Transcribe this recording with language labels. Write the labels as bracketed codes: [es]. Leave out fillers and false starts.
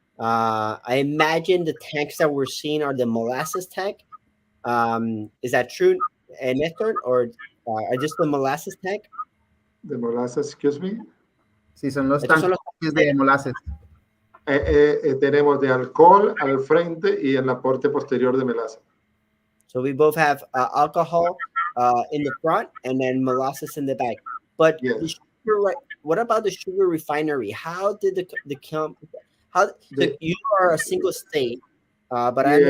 [en] I imagine the tanks that we're seeing are the molasses tank. Is that true, Nestor, or are just the molasses tank? De molasses, excuse me. [es] Sí, son los Estos son tanques los de molasses. Tenemos de alcohol al frente y en la parte posterior de melaza. [en] So we both have alcohol in the front and then molasses in the back. But Yes. the sugar, what about the sugar refinery? How did so you are a single state, but I